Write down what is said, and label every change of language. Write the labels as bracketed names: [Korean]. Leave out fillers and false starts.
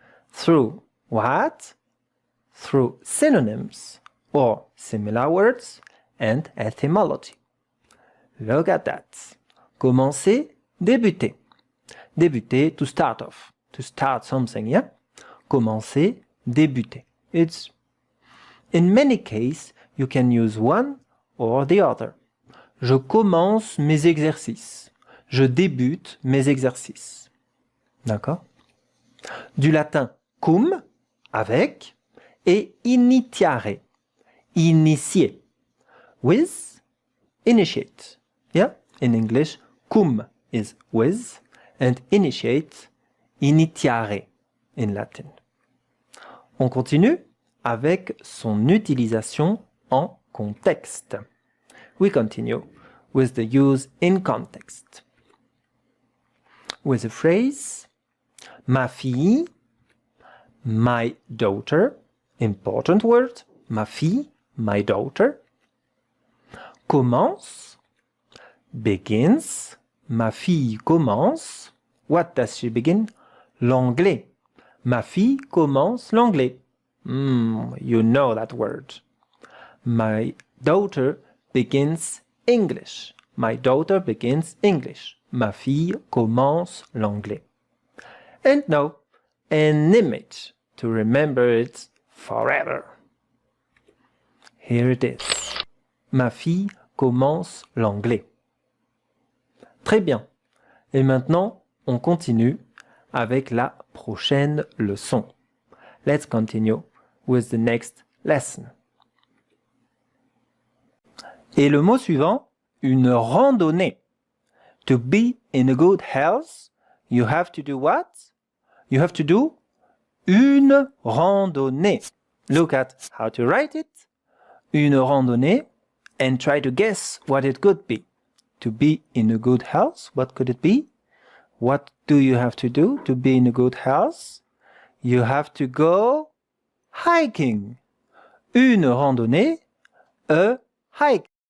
[English] Through what? Through synonyms or similar words and etymology. Look at that. [French] Commencer, débuter. Débuter, [English] to start off. To start something, yeah? Commencer, débuter. It's, in many cases, you can use one or the other. [French] Je commence mes exercices. Je débute mes exercices. D'accord? Du latin cum, avec, et initiare, initier, [English] with, initiate. [French] Yeah? [English] In English, cum is with, and initiate, initiare in Latin. [French] On continue avec son utilisation en contexte. [English] We continue with the use in context. With the phrase [French] ma fille, [English] my daughter, important word, ma fille, my daughter. [French] Commence, begins, ma fille commence. [English] What does she begin? L'anglais. [French] Ma fille commence l'anglais. [English] You know that word. My daughter begins English. My daughter begins English. [French] Ma fille commence l'anglais. [English] And now, an image to remember it forever. Here it is. [French] Ma fille commence l'anglais. Très bien. Et maintenant, on continue avec la prochaine leçon. [English] Let's continue with the next lesson. [French] Et le mot suivant, une randonnée. [English] To be in a good health, you have to do what? You have to do [French] une randonnée. [English] Look at how to write it. [French] Une randonnée, [English] and try to guess what it could be. To be in a good health, what could it be? What do you have to do to be in a good health? You have to go hiking. [French] Une randonnée, [English] a hike.